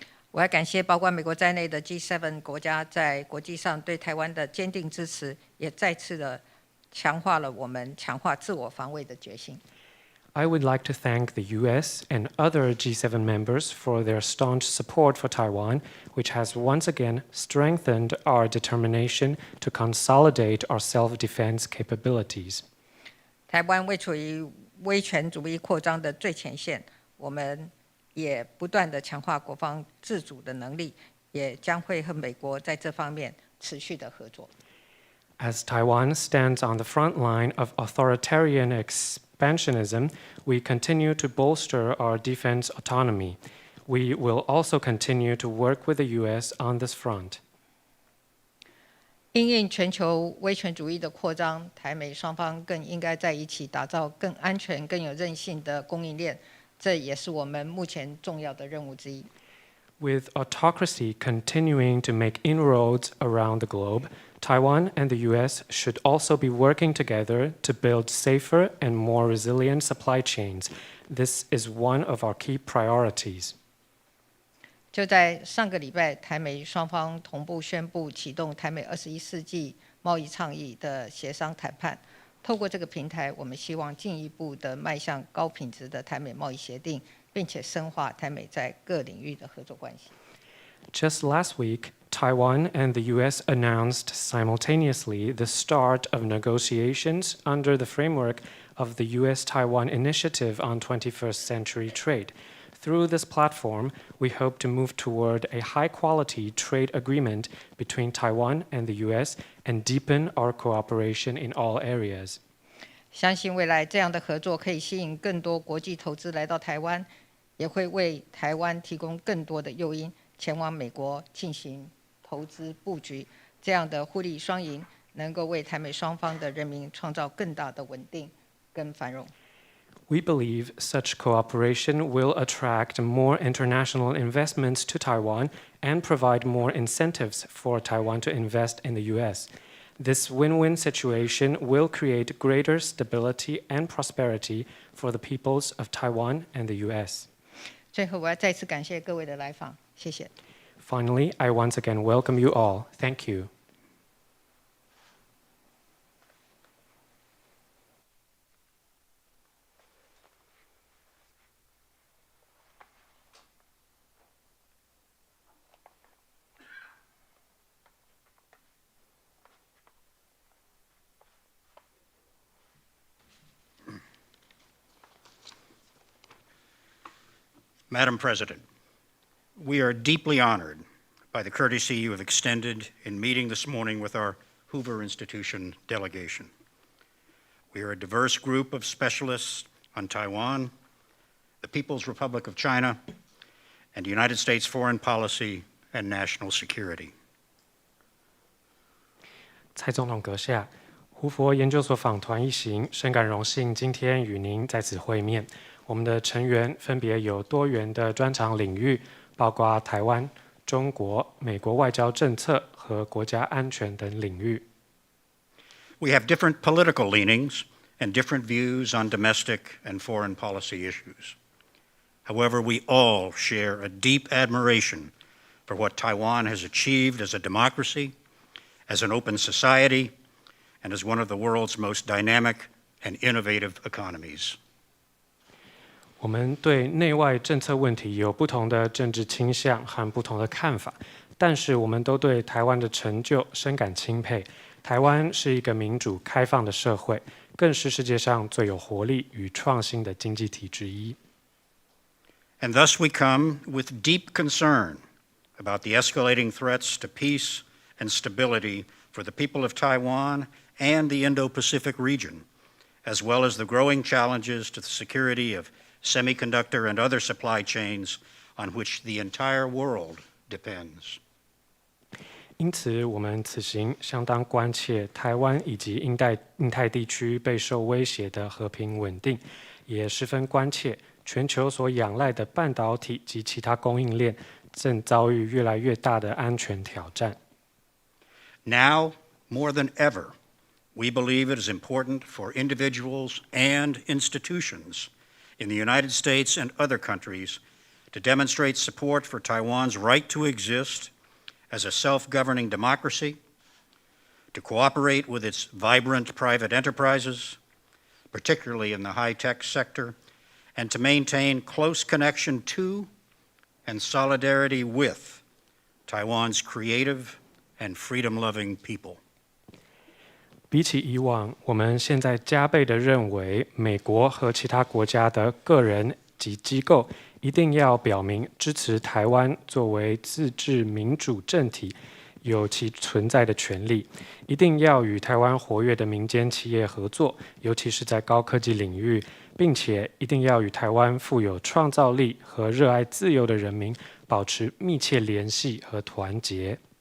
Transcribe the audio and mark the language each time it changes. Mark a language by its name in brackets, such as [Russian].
[Chinese] 我要感谢包括美国在内的 G7 国家在国际上对台湾的坚定支持，也再次的强化了我们强化自我防卫的决心。 [English] I would like to thank the US and other G7 members for their staunch support for Taiwan, which has once again strengthened our determination to consolidate our self-defense capabilities. [Chinese] 台湾位处于威权主义扩张的最前线，我们也不断的强化国防自主的能力，也将会和美国在这方面持续的合作。 [English] As Taiwan stands on the front line of authoritarian expansionism, we continue to bolster our defense autonomy. We will also continue to work with the US on this front. [Chinese] 因应全球威权主义的扩张，台美双方更应该在一起打造更安全、更有韧性的供应链，这也是我们目前重要的任务之一。 [English] With autocracy continuing to make inroads around the globe, Taiwan and the US should also be working together to build safer and more resilient supply chains. This is one of our key priorities. [Chinese] 就在上个礼拜，台美双方同步宣布启动台美21世纪贸易倡议的协商谈判。透过这个平台，我们希望进一步的迈向高品质的台美贸易协定，并且深化台美在各领域的合作关系。 [English] Just last week, Taiwan and the US announced simultaneously the start of negotiations under the framework of the US-Taiwan Initiative on 21st Century Trade. Through this platform, we hope to move toward a high-quality trade agreement between Taiwan and the US and deepen our cooperation in all areas. [Chinese] 相信未来这样的合作可以吸引更多国际投资来到台湾，也会为台湾提供更多的诱因前往美国进行投资布局。这样的互利双赢，能够为台美双方的人民创造更大的稳定跟繁荣。 [English] We believe such cooperation will attract more international investments to Taiwan and provide more incentives for Taiwan to invest in the US. This win-win situation will create greater stability and prosperity for the peoples of Taiwan and the US. [Chinese] 最后，我要再次感谢各位的来访，谢谢。 [English] Finally, I once again welcome you all. Thank you. Madam President, we are deeply honored by the courtesy you have extended in meeting this morning with our Hoover Institution delegation. We are a diverse group of specialists on Taiwan, the People's Republic of China, and United States foreign policy and national security. [Chinese] 蔡总统阁下，胡佛研究所访团一行深感荣幸，今天与您在此会面。我们的成员分别有多元的专长领域，包括台湾、中国、美国外交政策和国家安全等领域。 [English] We have different political leanings and different views on domestic and foreign policy issues. However, we all share a deep admiration for what Taiwan has achieved as a democracy, as an open society, and as one of the world's most dynamic and innovative economies. [Chinese] 我们对内外政策问题有不同的政治倾向和不同的看法，但是我们都对台湾的成就深感钦佩。台湾是一个民主开放的社会，更是世界上最有活力与创新的经济体之一。 [English] And thus we come with deep concern about the escalating threats to peace and stability for the people of Taiwan and the Indo-Pacific region, as well as the growing challenges to the security of semiconductor and other supply chains on which the entire world depends. [Chinese] 因此，我们此行相当关切台湾以及印太地区备受威胁的和平稳定，也十分关切全球所仰赖的半导体及其他供应链正遭遇越来越大的安全挑战。 [English] Now, more than ever, we believe it is important for individuals and institutions in the United States and other countries to demonstrate support for Taiwan's right to exist as a self-governing democracy, to cooperate with its vibrant private enterprises, particularly in the high-tech sector, and to maintain close connection to and solidarity with Taiwan's creative and freedom-loving people. [Chinese] 比起以往，我们现在加倍地认为，美国和其他国家的个人及机构一定要表明支持台湾作为自治民主政体有其存在的权利，一定要与台湾活跃的民间企业合作，尤其是在高科技领域，并且一定要与台湾富有创造力和热爱自由的人民保持密切联系和团结。